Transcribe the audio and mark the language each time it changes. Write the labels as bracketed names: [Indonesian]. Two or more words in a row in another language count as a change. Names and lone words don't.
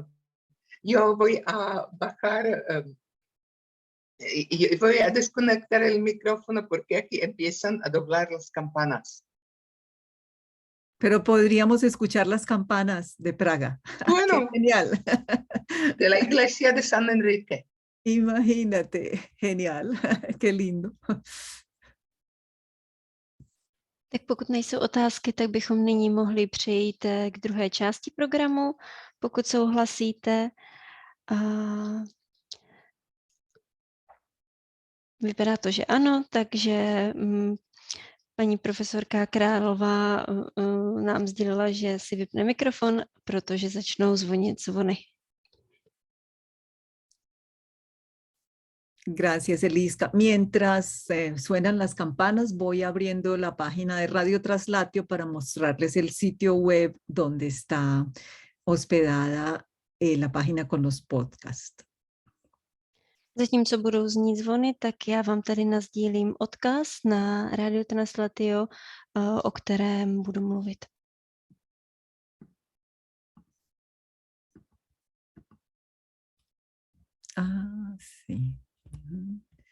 [Spanish] Yo voy a bajar y voy a desconectar el micrófono porque aquí empiezan a doblar las campanas. Pero podríamos escuchar las campanas de Praga. Bueno, ¡Qué genial! de la iglesia de San Enrique. Imagínate, genial, qué lindo. [Czech] Tak pokud nejsou otázky, tak bychom nyní mohli přejít k druhé části programu, pokud souhlasíte. Vypadá to, že ano, takže paní profesorka Králová nám sdělila, že si vypne mikrofon, protože začnou zvonit zvony. [Spanish] Gracias, Eliska. Mientras suenan las campanas, voy abriendo la página de Radio Traslatio para mostrarles el sitio web donde está hospedada la página con los podcasts. [Czech] Zatímco budou znít zvony, tak já vám tady nasdílím odkaz na Radio Traslatio, o kterém budu mluvit. [Spanish] Ah, sí. Uh-huh.